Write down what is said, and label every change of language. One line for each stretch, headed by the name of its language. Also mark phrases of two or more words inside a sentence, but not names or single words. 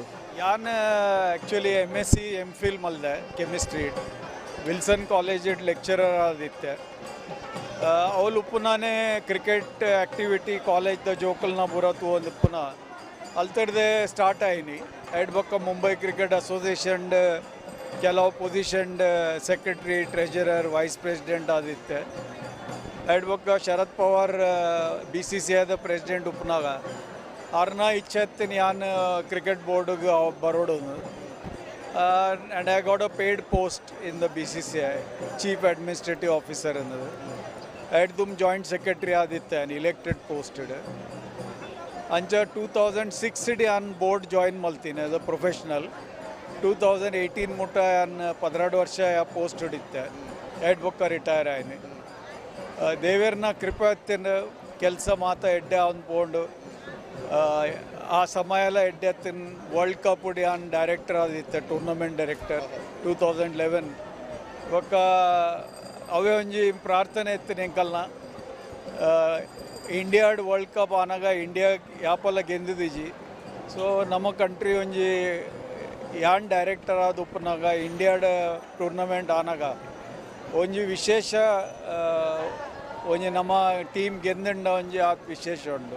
Tulu: ಯಾನ್ ಆ್ಯಕ್ಚುಲಿ MSc MPhil ಮಲ್ದೆ ಕೆಮಿಸ್ಟ್ರಿ ವಿಲ್ಸನ್ ಕಾಲೇಜ್ ಲೆಕ್ಚರರ್ ಆದಿತ್ತೆ ಅವಳು ಉಪ್ಪುನಾನೇ
English: cricket activity
Tulu: ಕಾಲೇಜ್ದ ಜೋಕಲ್ನ ಬುರತು ಒಂದು ಪುನಃ ಅಲ್ತಡ್ದೆ ಸ್ಟಾರ್ಟ್ ಆಯ್ನಿ ಎಡ್ ಬೊಕ್ಕ ಮುಂಬೈ ಕ್ರಿಕೆಟ್ ಅಸೋಸಿಯೇಷನ್ ಕೆಲವು ಪೊಸಿಷನ್
English: secretary treasurer vice president
Tulu: ಆದಿತ್ತೆ ಎಡ್ ಬೊಕ್ಕ ಶರದ್ ಪವಾರ್ BCCIದ ಪ್ರೆಸಿಡೆಂಟ್ ಉಪ್ಪನಾಗ ಅವ್ರನ್ನ ಇಚ್ಛೆತ್ತಿನ ಯಾನ್
English: cricket boardge
Tulu: ಬರೋಡು
English: and I got a paid post in the BCCI chief administrative officer
Tulu: ಅನ್ನೋದು ಎಡ್ ತುಮ್
English: joint secretary
Tulu: ಆದಿತ್ತೆ
English: an elected posted
Tulu: ಅಂಚ 2006 ಆನ್ ಬೋರ್ಡ್ ಜಾಯಿನ್ ಮಲ್ತೀನಿ
English: as a professional
Tulu: 2018 ಮುಟ್ಟ ಆನ್ 12 ವರ್ಷ ಪೋಸ್ಟ್ ಹಿಡಿತ್ತೆ ಎಡ್ ಬೊಕ್ಕ ರಿಟೈರ್ ಆಯ್ನಿ ದೇವೇರ್ನ ಕೃಪೆತ್ತಿನ ಕೆಲಸ ಮಾತ ಎಡ್ಡೆ ಅಂದ್ಕೊಂಡು ಆ ಸಮಯಲ್ಲ ಎಡ್ಡೆ ಹತ್ತಿನ
English: world cup
Tulu: ಉಡಿ ಆನ್ ಡೈರೆಕ್ಟರ್ ಆದಿತ್ತೆ
English: tournament director
Tulu: 2011 ಬೊಕ್ಕ ಅವೇ ಒಂಜಿ ಪ್ರಾರ್ಥನೆ ಎತ್ತಿನ ಎಂಕಲ್ನ ಇಂಡಿಯಾಡ್
English: world cup
Tulu: ಆನಾಗ ಇಂಡಿಯಾ ಯಾಪಲ್ಲ ಗೆಂದಿದ್ದೀಜಿ ಸೊ ನಮ್ಮ ಕಂಟ್ರಿ ಒಂಜಿ ಯಾನ್ ಡೈರೆಕ್ಟರ್ ಆದ ಉಪ್ಪನಾಗ ಇಂಡಿಯಾದ ಟೂರ್ನಮೆಂಟ್ ಆನಾಗ ಒಂಜಿ ವಿಶೇಷ ಒಂಜಿ ನಮ್ಮ ಟೀಮ್ ಗೆಂದಂಡ ಒಂಜಿ ಆ ವಿಶೇಷ ಉಂಡು